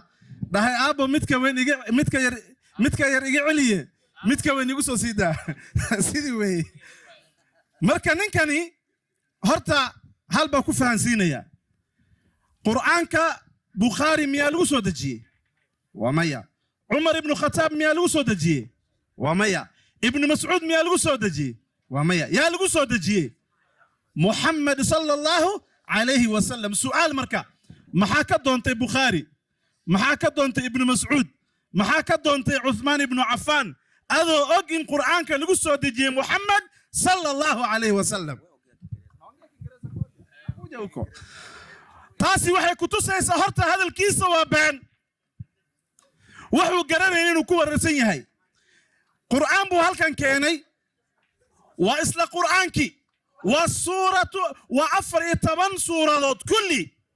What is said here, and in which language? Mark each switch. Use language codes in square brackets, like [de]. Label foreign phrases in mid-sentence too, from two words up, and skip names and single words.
[so] Dhahay aabbo midka yar iga celiye midka weyn igu soo siidaa sidii weey marka ninkani horta hal baa ku fahansiinaya Qur'aanka Bukhari miyaa lagu soo dejiyey waa maya Umar ibn Khattab miyaa lagu soo dejiyey waa maya Ibn Mas'ud miyaa lagu soo dejiyey waa maya yaa lagu soo dejiyey Muhammad [ar] صلى الله عليه وسلم [so] su'aal marka maxaa ka doontay Bukhari maxaa ka doontay Ibn Mas'ud maxaa ka doontay Uthman ibn Affan adoo og in Qur'aanka lagu soo dejiyey Muhammad [ar] صلى الله عليه وسلم [so] taasi waxay ku tusaysaa horta hadalkiisa waa been wuxuu garanayay inuu ku wararsan yahay Qur'aan buu halkan keenay waa isla Qur'aankii waa suuratu waa 14 suuradood kulli